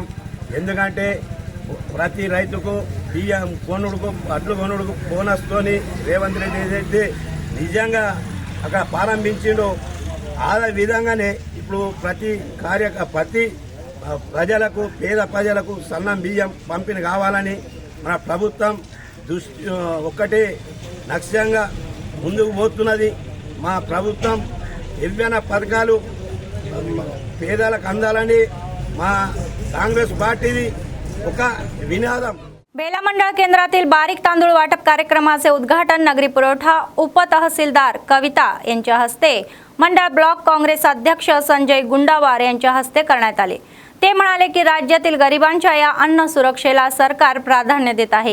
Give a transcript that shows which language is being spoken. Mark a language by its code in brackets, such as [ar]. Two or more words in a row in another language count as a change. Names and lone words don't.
[te] ఎందుకంటే ప్రతి రైతుకు బియ్యం కొనుడుకు అడ్లు కొనుడుకు బోనస్తోని రేవంత్ రెడ్డి ఏదైతే నిజంగా అక్కడ ప్రారంభించిండో ఆ విధంగానే ఇప్పుడు ప్రతి ప్రజలకు పేద ప్రజలకు సన్న బియ్యం పంపిణీ కావాలని మన ప్రభుత్వం ఒక్కటే లక్ష్యంగా ముందుకు పోతున్నది। మా ప్రభుత్వం ఏవైనా పథకాలు పేదలకు అందాలని మా काँग्रेस पार्टी ఒక వినాదం। [mr] बेला मंडळ केंद्रातील बारीक तांदूळ वाटप कार्यक्रमाचे उद्घाटन नगरी पुरवठा उपतहसीलदार कविता यांच्या हस्ते मंडळ ब्लॉक काँग्रेस अध्यक्ष संजय गुंडावार यांच्या हस्ते करण्यात आले। ते म्हणाले की राज्यातील गरिबांच्या या अन्न सुरक्षेला सरकार प्राधान्य देत आहे।